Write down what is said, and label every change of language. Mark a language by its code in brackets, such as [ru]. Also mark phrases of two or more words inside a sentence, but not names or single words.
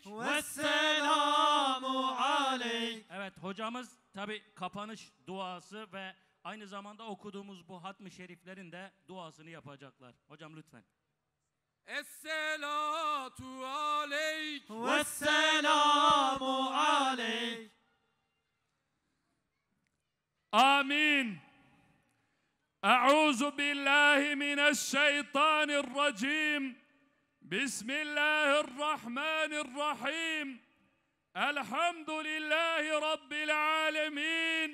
[ar] والسلام عليك. [tr] Evet, hocamız tabi kapanış duası ve aynı zamanda okuduğumuz bu hatmi şeriflerin de duasını yapacaklar. Hocam lütfen. [ar] الصلاة عليك والسلام عليك. آمين. أعوذ بالله من الشيطان الرجيم. بسم الله الرحمن الرحيم. الحمد لله رب العالمين.